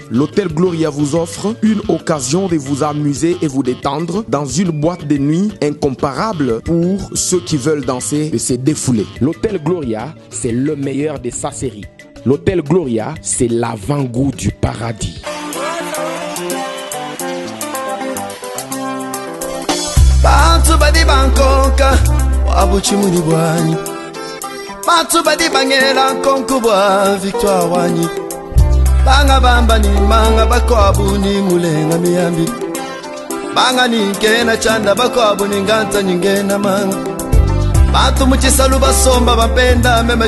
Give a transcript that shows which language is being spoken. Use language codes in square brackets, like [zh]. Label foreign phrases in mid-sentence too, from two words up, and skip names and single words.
[fr] L'hôtel Gloria vous offre une occasion de vous amuser et vous détendre dans une boîte de nuit incomparable pour ceux qui veulent danser et se défouler. L'hôtel Gloria, c'est le meilleur de sa série. L'hôtel Gloria, c'est l'avant-goût du paradis. [lua] Bantu badi bankonka wabuchi muni bwanyi Bantu badi bangela nkonku bwa victoire wanyi Banga bamba ni manga bakwabu ni mulenga miyambi Banga ni ngena chanda bakwabu ni nganta nyingena manga Bantu muchisalu basomba bapenda mema